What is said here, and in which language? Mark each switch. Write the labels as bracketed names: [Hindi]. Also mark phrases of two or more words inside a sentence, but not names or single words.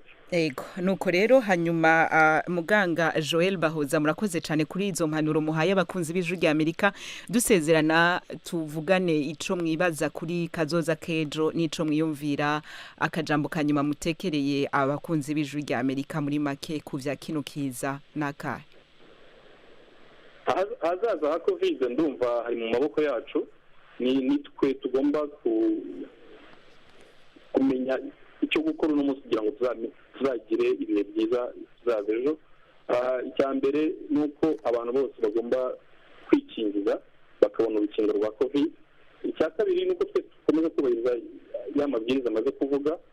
[Rundi] Ego nuko rero hanyuma muganga Joel Bahoza murakoze cyane kuri izo mpanuro muhaye abakunzi b'ijuru rya Amerika dusezerana tuvugane ico mwibaza kuri kazoza kejo nico mwiyumvira akajambo kanyuma mutekereye abakunzi b'ijuru rya Amerika muri make kuvya kino kiza nakahe [Kinyarwanda] ahazaza ha covid ndumva hari mu maboko yacu ni twe tugomba kumenya icyo gukora uno munsi kugira ngo tuzagire ibihe byiza tuzaza ejo icya mbere ni uko abantu bose bagomba kwikingiza bakabona urukingo rwa covid icya kabiri ni uko twe dukomeza kubahiriza ya mabwiriza amaze kuvuga